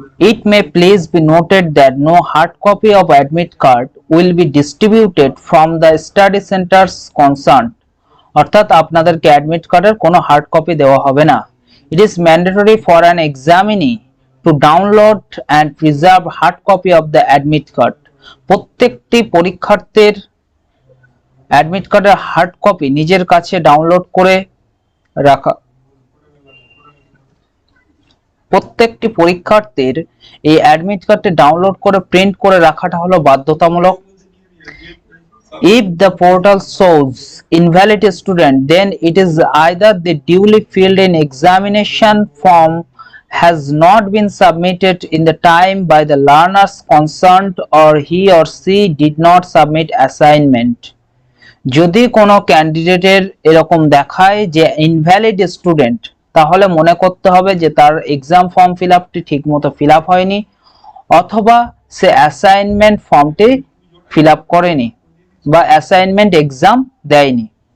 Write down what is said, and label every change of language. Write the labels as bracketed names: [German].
[English] It may please be noted that no hard copy of admit card will be distributed from the study centers concerned। [Bangla] অর্থাৎ আপনাদেরকে admit কার্ডের কোনো hard copy দেওয়া হবে না। [English] It is mandatory for an examinee to download and preserve hard copy of the admit card। [Bangla] প্রত্যেকটি পরীক্ষার্থীর admit কার্ডের হার্ড কপি নিজের কাছে ডাউনলোড করে রাখা, প্রত্যেকটি পরীক্ষার্থীর এই অ্যাডমিট কার্ডটি ডাউনলোড করে প্রিন্ট করে রাখাটা হলো বাধ্যতামূলক। [English] If the portal shows invalid student, then it is either the duly filled in examination form has not been submitted in the time by the learners concerned or he or she did not submit assignment। [Bangla] যদি কোনো ক্যান্ডিডেটের এরকম দেখায় যে invalid student, তাহলে মনে করতে হবে যে তার এক্সাম ফর্ম ফিল আপটি ঠিক মতো ফিল আপ হয়নি, অথবা সে অ্যাসাইনমেন্ট ফর্মটি ফিল আপ করেনি বা অ্যাসাইনমেন্ট এক্সাম দেয়নি।